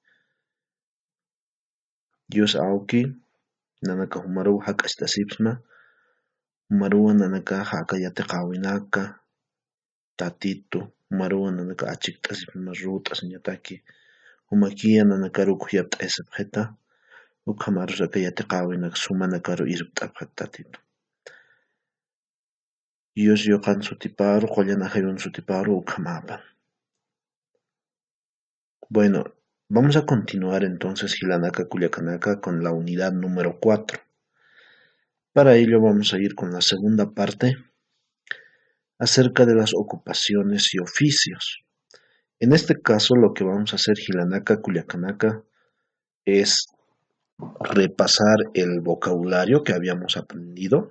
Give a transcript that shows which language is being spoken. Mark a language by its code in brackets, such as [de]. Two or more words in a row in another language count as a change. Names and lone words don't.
[ay] Dios awki nanaka humaruwa hak'ashtasipsma humaruwa nanaka haka yatiqawinaka tatitu humaruwa nanaka achikt'asipsma rut'asñataki humakiya nanaka rukuq llapt'aysap qheta ukhamarusaka yatiqawinaka sumana karu irupt'apqa tatitu Dios yuqan sutiparu qollana haywin sutiparu ukhamapa. [es] Bueno, vamos a continuar entonces [ay] Hilanaka Culiacanaka [es] con la unidad número 4. Para ello vamos a ir con la segunda parte acerca de las ocupaciones y oficios. En este caso lo que vamos a hacer [ay] Hilanaka Culiacanaka [es] es repasar el vocabulario que habíamos aprendido.